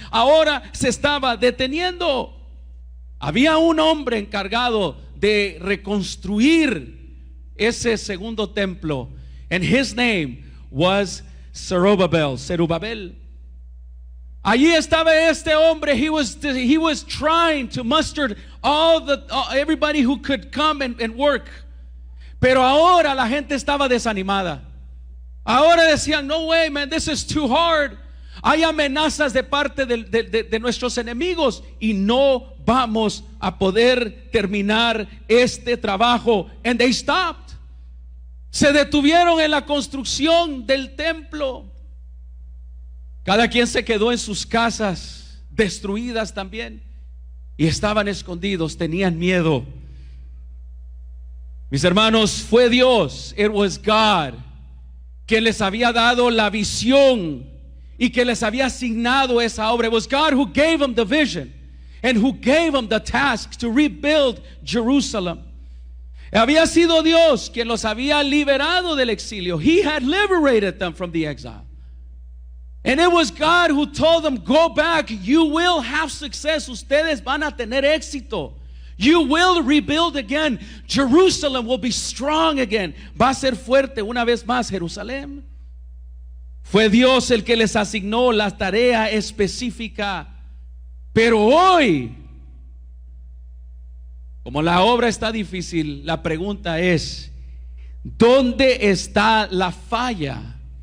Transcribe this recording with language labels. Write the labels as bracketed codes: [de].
[es] Ahora se estaba deteniendo. Había un hombre encargado de reconstruir ese segundo templo, [en] and his name was Zerubabel. [es] Allí estaba este hombre. [en] He was trying to muster everybody who could come and work. [es] Pero ahora la gente estaba desanimada. Ahora decían, [en] no way, man, this is too hard. [es] Hay amenazas de parte de nuestros enemigos y no vamos a poder terminar este trabajo. [en] And they stopped. [es] Se detuvieron en la construcción del templo. Cada quien se quedó en sus casas, destruidas también, y estaban escondidos, tenían miedo. Mis hermanos, fue Dios, [en] it was God, [es] que les había dado la visión y que les había asignado esa obra. [en] It was God who gave them the vision and who gave them the task to rebuild Jerusalem. [es] Había sido Dios quien los había liberado del exilio. [en] He had liberated them from the exile. And it was God who told them, go back, you will have success. [es] Ustedes van a tener éxito. [en] You will rebuild again. Jerusalem will be strong again. [es] Va a ser fuerte una vez más Jerusalén. Fue Dios el que les asignó la tarea específica. Pero hoy, como la obra está difícil, la pregunta es, ¿dónde está la falla?